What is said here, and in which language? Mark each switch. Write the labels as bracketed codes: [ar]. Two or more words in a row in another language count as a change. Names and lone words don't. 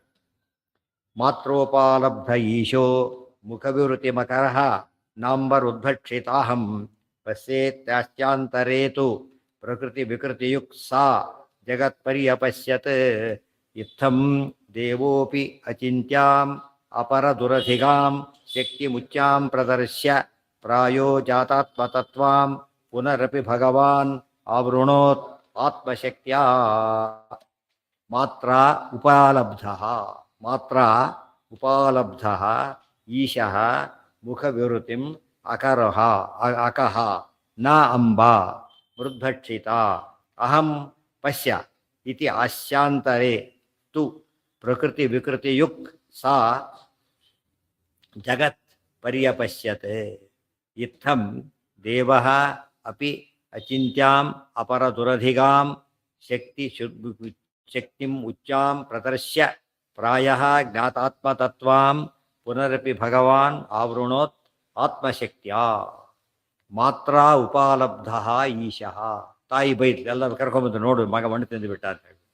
[sa] ಮಾತ್ರೋಪಾಲಬ್ಧ ಈಶೋ ಮುಖವಿವೃತಿ ಮಕರಃ ನಾಂಬರ್ ಉದ್ಭಕ್ಷಿತಾಹಂ ಪಶ್ಯೇತ್ಯಾಶ್ಚಾಂತರೇತು ಪ್ರಕೃತಿ ವಿಕೃತಿಯುಕ್ ಸಾ ಜಗತ್ಪರ್ಯಪಶ್ಯತ್ ಇತ್ತಂ ದೇವೋಪಿ ಅಚಿಂತ್ಯಾಂ ಅಪರದುರಧಿಗಾಂ ಶಕ್ತಿಮುಚ್ಚಾಂ ಪ್ರದರ್ಶ್ಯ ಪ್ರಾಯೋ ಜಾತಾತ್ಮತತ್ವಾಂ ಪುನರಪಿ ಭಗವಾನ್ ಆವೃಣೋತ್ ಆತ್ಮಶಕ್ತ್ಯಾ. ಮಾತ್ರ ಉಪಾಲಬ್ಧಃ ಈಶಃ ಮುಖವಿವೃತಿಂ ಅಕಹ ನ ಅಂಬ ಮೃದ್ಭಕ್ಷಿತ ಅಹಂ ಪಶ್ಯ ಇತಿ ಆಶ್ಯಾಂತರೆ ತು ಪ್ರಕೃತಿ ವಿಕೃತಿಯುಕ್ ಸಾ ಜಗತ್ ಪರ್ಯಪಶ್ಯತ್ ಇತ್ತಂ ದೇವಃ ಅಪಿ ಅಚಿಂತ್ಯಾಂ ಅಪರದುರಧಿಗಾಂ ಶಕ್ತಿಂ ಉಚ್ಚಾಂ ಪ್ರದರ್ಶ್ಯ ಪ್ರಾಯಃ ಜ್ಞಾತಾತ್ಮತತ್ವಾಂ ಪುನರಪಿ ಭಗವಾನ್ ಆವೃಣೋತ್ ಆತ್ಮಶಕ್ತ್ಯಾ. ಮಾತ್ರ ಉಪಾಲಬ್ಧ ಈಶಃ, [kn] ತಾಯಿ ಬೈದ್ಲು, ಎಲ್ಲ ಕರ್ಕೊಂಬಂದು ನೋಡು ಮಗ ಮಣ್ಣು ತಿಂದು ಬಿಟ್ಟ ಅಂತ ಹೇಳಿ.